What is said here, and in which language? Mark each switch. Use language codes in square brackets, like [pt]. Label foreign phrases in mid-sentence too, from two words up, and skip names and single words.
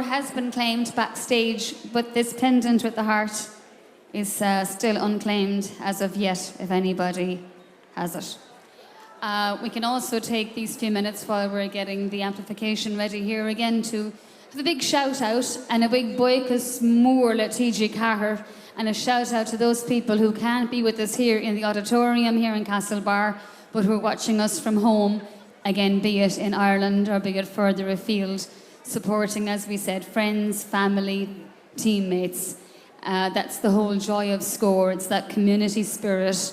[en] has been claimed backstage, but this pendant with the heart is still unclaimed as of yet, if anybody has it. We can also take these few minutes while we're getting the amplification ready here again to have a big shout out and a big [ga] boicus mór le [en] TG Cahir, and a shout out to those people who can't be with us here in the auditorium here in Castlebar, but who are watching us from home, again, be it in Ireland or be it further afield, supporting, as we said, friends, family, teammates. That's the whole joy of Scór. It's that community spirit.